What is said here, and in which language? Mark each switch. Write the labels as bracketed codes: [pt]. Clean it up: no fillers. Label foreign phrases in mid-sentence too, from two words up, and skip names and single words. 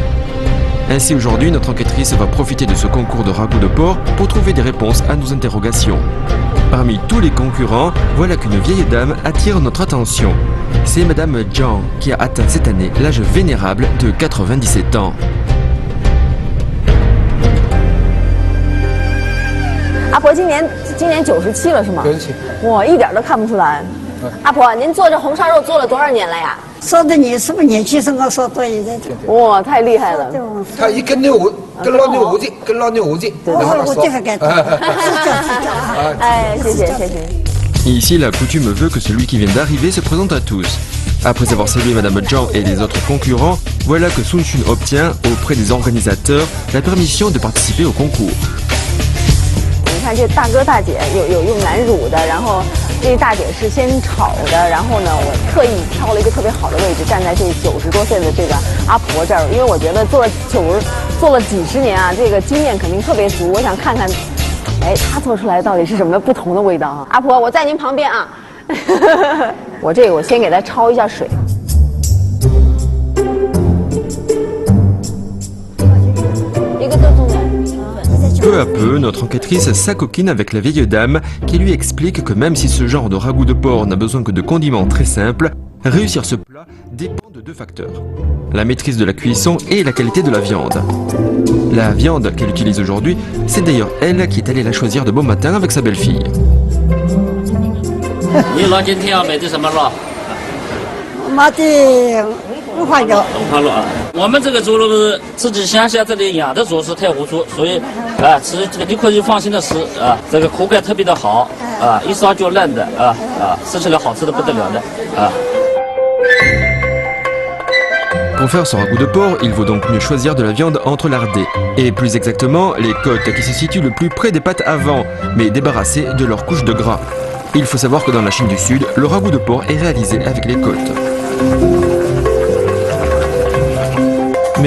[fr] Ainsi aujourd'hui, notre enquêtrice va profiter de ce concours de ragoût de porc pour trouver des réponses à nos interrogations. Parmi tous les concurrents, voilà qu'une vieille dame attire notre attention. C'est Madame Jiang qui a atteint cette année l'âge vénérable de 97 ans. [zh] 阿婆今年97了是吗 97。哇，一点都看不出来。阿婆，您做这红烧肉做了多少年了呀？说的你是不是年轻时候说对的？哇，太厉害了！它一根牛跟老牛筋，跟老牛筋，然后我这还该哎，谢谢谢谢。 [fr] Ici, la coutume veut que celui qui vient d'arriver se présente à tous. Après avoir salué Madame Jiang et les autres concurrents, voilà que Sun Xun obtient, auprès des organisateurs, la permission de participer au concours. [zh] 你看这大哥大姐有用南乳的，然后这大姐是先炒的，然后呢，我特意挑了一个特别好的位置，站在这90多岁的这个阿婆这儿，因为我觉得做了几十年啊，这个经验肯定特别足，我想看看。哎，它做出来到底是什么不同的味道啊？阿婆，我在您旁边啊。我先给它焯一下水。 [fr] Peu à peu, notre enquêtrice s'acoquine avec la vieille dame qui lui explique que même si ce genre de ragoût de porc n'a besoin que de condiments très simples, réussir ce plat dépend de deux facteurs. La maîtrise de la cuisson et la qualité de la viande. La viande qu'elle utilise aujourd'hui, c'est d'ailleurs elle qui est allée la choisir de bon matin avec sa belle-fille. [zh] 你老今天要买的什么肉？买的五花肉。五花肉啊！我们这个猪肉是自己乡下这里养的猪，是太湖猪，所以吃这个你可以放心的吃啊，这个口感特别的好啊，一烧就嫩的吃起来好吃的不得了的啊。 [fr] Pour faire ce ragoût de porc, il vaut donc mieux choisir de la viande entrelardée, et plus exactement les côtes qui se situent le plus près des pattes avant, mais débarrassées de leur couche de gras. Il faut savoir que dans la Chine du Sud, le ragoût de porc est réalisé avec les côtes.